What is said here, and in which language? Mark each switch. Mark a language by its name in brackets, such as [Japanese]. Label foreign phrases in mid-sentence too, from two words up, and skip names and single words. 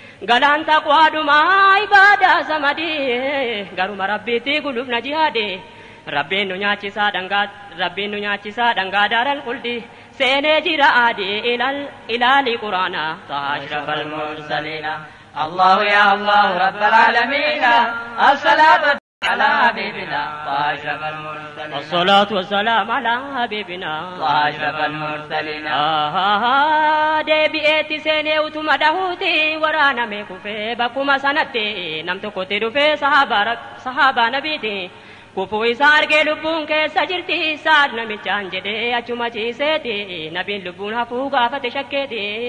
[Oromo] Galaan taqwaadhumaa ibaadaa samadii, garuma Rabbiitti guluuf na jihaade. Rabbiin nu nyaachisaa dhangaa, Rabbiin nu nyaachisaa dhangaa [Arabic] دار الخلد, [Oromo] seenee jira aadee ilaal, ilaali Quraana, Taha [Arabic] أشرف المرسلين. الله يا الله رب العالمين. الصلاة على حبيبنا وأشرف المرسلين. الصلاة والسلام على حبيبنا. وأشرف المرسلين. [Oromo] Ahaa, deebi'eetti seenee utuma dhahuuti, waraaname kufee bakkuma sanatti, nam tokkotti dhufee sahaabaa Rab-, sahaabaa nabiiti. Kufuu isaa argee lubbuun keessa jirti, saad namichaan jedhee achuma ciiseeti, nabiin lubbuun hafuu gaafate shakkeeti.